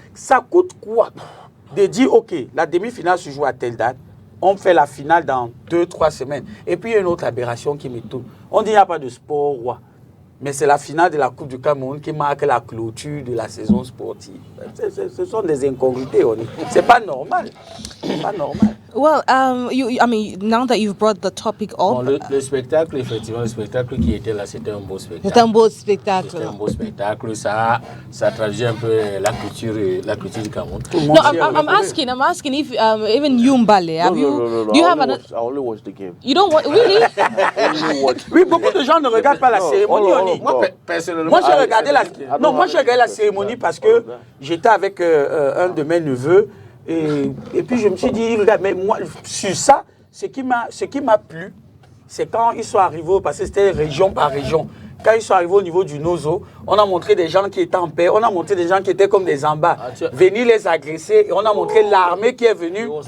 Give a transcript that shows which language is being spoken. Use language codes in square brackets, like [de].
[fr] Ça coûte quoi de dire, OK, la demi-finale se joue à telle date, on fait la finale dans 2-3 semaines. Et puis, il y a une autre aberration qui me tourne. On dit qu'il n'y a pas de sport roi. Mais c'est la finale de la Coupe du Cameroun qui marque la clôture de la saison sportive. Ce sont des incongruités, ONI. C'est pas normal. C'est pas normal. [en] Well, I mean, now that you've brought the topic up... [fr] Bon, le spectacle, effectivement, le spectacle qui était là, c'était un beau spectacle. C'était un beau spectacle. C'était un beau spectacle. Ça traduit un peu la culture du Cameroun. [en] No, I'm asking if even you, Mbale, have you... Do you have I only watch the game. You don't want... Really? [fr] Oui, beaucoup de gens ne regardent pas la cérémonie, ONI. Moi, personnellement... Moi, j'ai regardé la cérémonie parce que j'étais avec un de mes neveux. Et puis je me suis dit, regarde, mais moi, sur ça, ce qui m'a plu, c'est quand ils sont arrivés, parce que c'était région par région, quand ils sont arrivés au niveau du Nozo, on a montré des gens qui étaient en paix, on a montré des gens qui étaient comme des ambas, venir les agresser, et on a montré l'armée qui est venue.